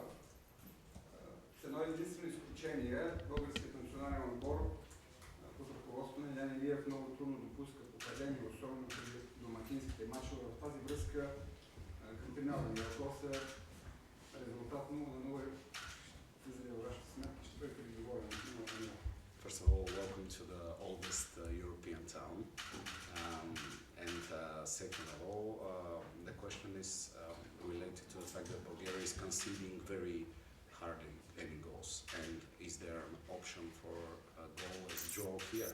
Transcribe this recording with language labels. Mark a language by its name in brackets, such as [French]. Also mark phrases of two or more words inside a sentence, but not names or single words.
[Bulgarian] С едно единствено изключение, българският национален отбор под ръководството на Илия Илиев много трудно допуска попадения, особено при домакинските мачове. В тази връзка към финалния въпрос е резултат 0-0. Влизали във вашата сметка, ще бъдете ли доволен? [English] First of all, welcome to the oldest European town. And second of all, the question is related to the fact that Bulgaria is conceding very hardly any goals. And is there an option for a goalless draw here?